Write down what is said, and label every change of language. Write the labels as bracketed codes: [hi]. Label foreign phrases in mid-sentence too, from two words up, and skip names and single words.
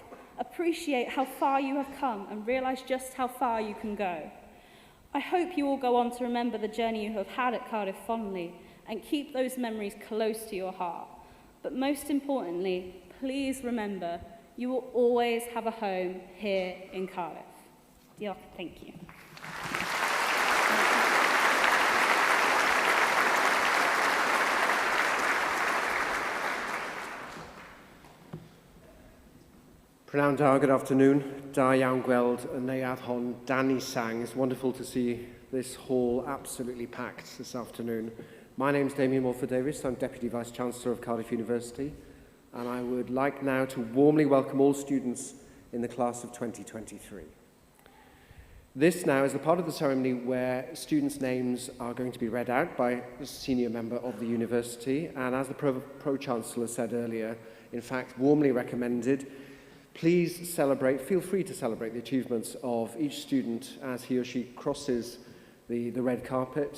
[en] Appreciate how far you have come and realise just how far you can go. I hope you all go on to remember the journey you have had at Cardiff fondly and keep those memories close to your heart. But most importantly, please remember, you will always have a home here in Cardiff. Diolch, thank you. [cy] Prynawn da, [en] good afternoon. [cy] Da iawn gweld y neuadd hon Danny sang. [en] It's wonderful to see this hall absolutely packed this afternoon. My name's Damien Morford-Davies. I'm Deputy Vice-Chancellor of Cardiff University, and I would like now to warmly welcome all students in the class of 2023. This now is the part of the ceremony where students' names are going to be read out by a senior member of the university, and as the Pro-Chancellor said earlier, in fact, warmly recommended, please celebrate, feel free to celebrate the achievements of each student as he or she crosses the red carpet.